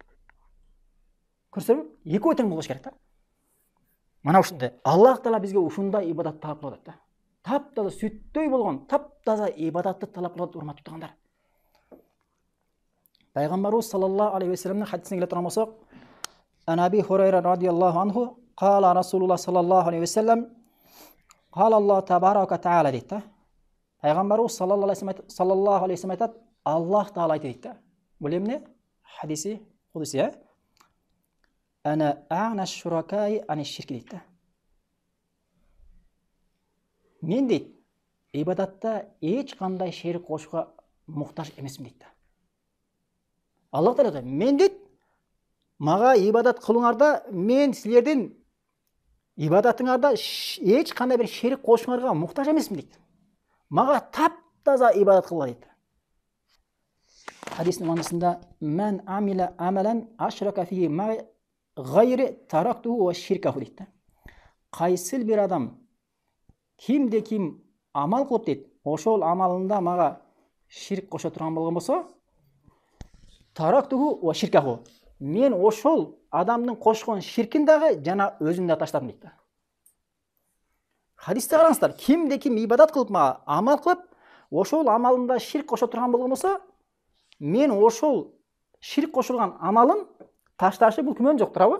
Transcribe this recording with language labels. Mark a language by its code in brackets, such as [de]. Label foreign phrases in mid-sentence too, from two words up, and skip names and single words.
[ky] Көрсөңөрбү? Экөө тең болуш керек да. Мана ушундай Аллах Таала бизге ушундай ибадат талап кылат да. Таптаза сүттөй болгон, таптаза ибадатты талап кылат, урматтуу туугандар. Пайгамбарыбыз [ar] صلى الله عليه وسلم [ky] хадисине келе турган болсок, [ar] عن أبي هريرة رضي الله عنه، قال رسول الله صلى الله عليه وسلم، قال الله تبارك وتعالى [ky] дейт да. Пайгамбарыбыз [ar] صلى الله عليه وسلم [ky] айтат, Аллах Таала айтты дейт да. Бул эмне? [ar] حديث قدسي، أنا أغنى الشركاء عن الشرك [ky] дейт да. Мен дейт, ибадатта эч кандай шерик кошууга муктаж эмесмин дейт да. Аллах Таала айтат, мен дейт, мага ибадат кылыңарда, мен силердин ибадатыңарда эч кандай бир шерик кошууңарга муктаж эмесмин дейт. Мага таптаза ибадат кылгыла дейт. Хадистин манасында [ar] "من عمل عملا أشرك فيه معي غيري تركته وشركه" [ky] дейт да. Кайсыл бир адам кимде ким амал кылып дейт, ошол амалында мага ширк кошо турган болгон болсо, [ar] تركته وشركه, [ky] мен ошол адамдын кошкон ширкин дагы жана өзүн да таштадым дейт да. Хадисте караңыздар, кимде ким ибадат кылып мага амал кылып, ошол амалында ширк кошо турган болгон болсо, мен ошол ширк кошулган амалын ташташы бул күмөн жок, туурабы?